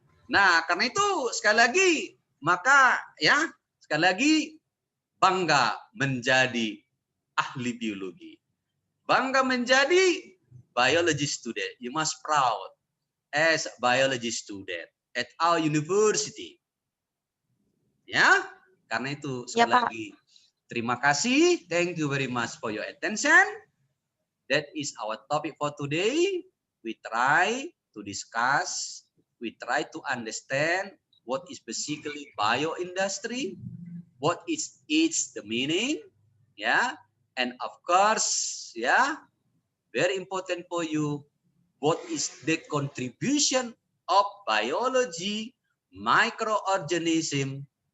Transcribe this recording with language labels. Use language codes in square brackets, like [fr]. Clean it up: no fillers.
[id] Nah, karena itu sekali lagi, maka ya sekali lagi bangga menjadi ahli biologi, bangga menjadi [en] biology student. You must proud as a biology student at our university. [id] Ya, karena itu sekali lagi terima kasih. [en] Thank you very much for your attention. That is our topic for today. We try to discuss, we try to understand what is basically bioindustry, what is its the meaning, yeah, and of course, yeah, very important for you, what is the contribution of biology, microorganism